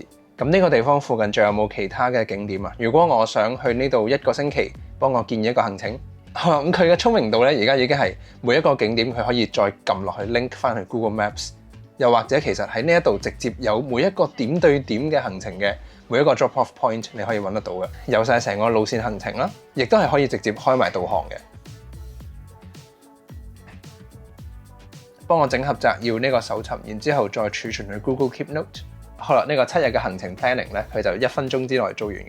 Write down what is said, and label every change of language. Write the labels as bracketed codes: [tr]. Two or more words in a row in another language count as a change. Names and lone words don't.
[yue] 咁呢個地方附近仲有冇其他嘅景點啊？如果我想去呢度1個星期，幫我建議一個行程。咁佢嘅聰明度咧，而家已經係每一個景點佢可以再撳落去 link 翻去 Google Maps， 又或者其實喺呢一度直接有每一個點對點嘅行程嘅每一個 [en] drop off point [yue] 你可以揾得到嘅，有晒成個路線行程啦，亦都係可以直接開埋導航嘅。幫我整合摘要呢個搜尋，然之後再儲存去 Google Keep Note。好啦，呢個7日嘅行程 planning 咧，佢就1分鐘之內做完嘅。